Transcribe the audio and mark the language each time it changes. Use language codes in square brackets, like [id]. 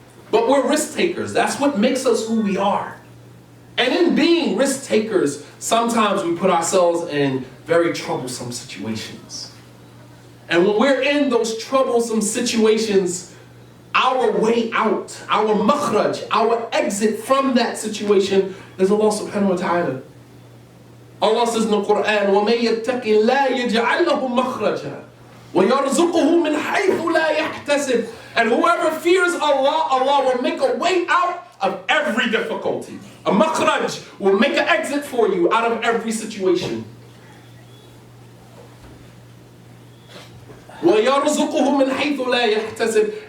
[en] But we're risk takers. That's what makes us who we are. And in being risk takers, sometimes we put ourselves in very troublesome situations. And when we're in those troublesome situations, our way out, our makhraj, our exit from that situation is Allah subhanahu wa ta'ala. Allah says in the Quran, [ar] وَمَن يَتَّقِ اللَّهَ يَجْعَلْ لَهُ مَخْرَجًا وَيَرْزُقُهُ مِنْ حَيْثُ لَا يَحْتَسِبُ. [en] And whoever fears Allah, Allah will make a way out of every difficulty. A makhraj will make an exit for you out of every situation. [ar] وَيَرْزُقُهُ مِنْ حَيْثُ لَا يَحْتَسِبُ.